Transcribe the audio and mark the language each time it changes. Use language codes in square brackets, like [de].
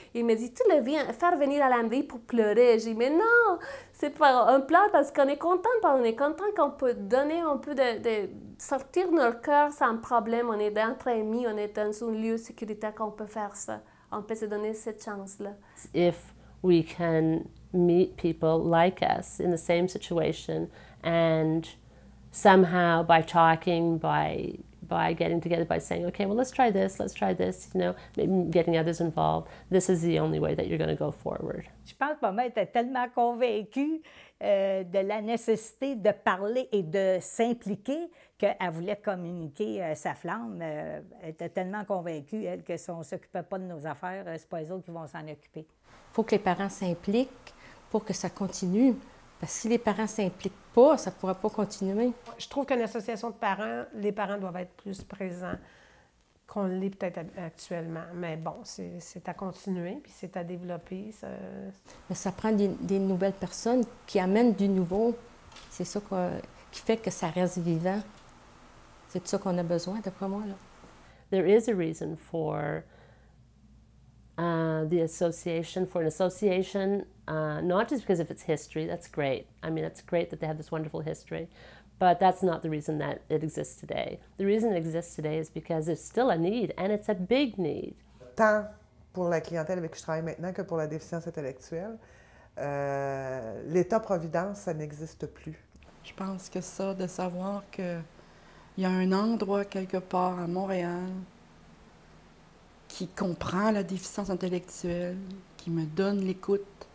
[fr] Ils me disent, tu le viens faire venir à l'AMDI pour pleurer. Je dis, mais non, c'est pas un pleur parce qu'on est content. On est content qu'on peut donner un peu de sortir notre cœur sans problème. On est entre amis, on est dans un lieu sécuritaire qu'on peut faire ça. On peut se donner cette chance-là. [en] If we can meet people like us in the same situation and somehow by talking, by getting together, by saying, okay, well, let's try this, you know, maybe getting others involved. This is the only way that you're going to go forward. [fr] Je pense que maman était tellement convaincue de la nécessité de parler et de s'impliquer qu'elle voulait communiquer sa flamme. Elle était tellement convaincue, elle, que si on ne s'occupait pas de nos affaires, c'est pas eux autres qui vont s'en occuper. faut que les parents s'impliquent pour que ça continue. Parce que si les parents ne s'impliquent pas, ça ne pourra pas continuer. Je trouve qu'une association de parents, les parents doivent être plus présents qu'on l'est peut-être actuellement. Mais bon, c'est à continuer, puis c'est à développer. Mais ça prend des nouvelles personnes qui amènent du nouveau. C'est ça qui fait que ça reste vivant. C'est de ça qu'on a besoin, d'après moi, là. [en] There is a reason for the association, for an association, not just because of its history, that's great. I mean, it's great that they have this wonderful history, but that's not the reason that it exists today. The reason it exists today is because there's still a need, and it's a big need. [fr] Tant pour la clientèle avec qui je travaille maintenant que pour la déficience intellectuelle, l'État-providence, ça n'existe plus. Je pense que ça, de savoir qu'il y a un endroit quelque part à Montréal qui comprend la déficience intellectuelle, qui me donne l'écoute.